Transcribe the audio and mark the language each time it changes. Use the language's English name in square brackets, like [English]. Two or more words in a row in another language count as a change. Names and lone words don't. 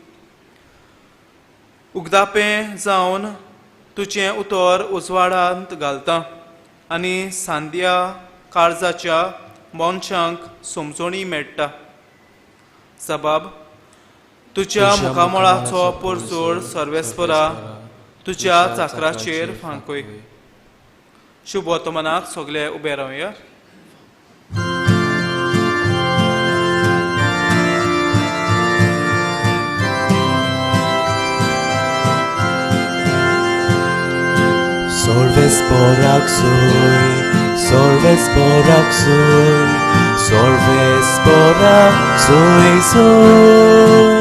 [Konkani] उगदापें जावन तुजें उतर उजवाडांत घालता आनी सांद्या काळजाच्या मनशांक समजणी मेळटा. जबाब: तुज्या मुखामळाचो परजोळ सर्वेस्परा तुज्या चाकराचेर फांकूय. शुभ वर्तमानाक सगळे उबे रावया. Solves porak soy, solves porak soy, solves porak soy soy.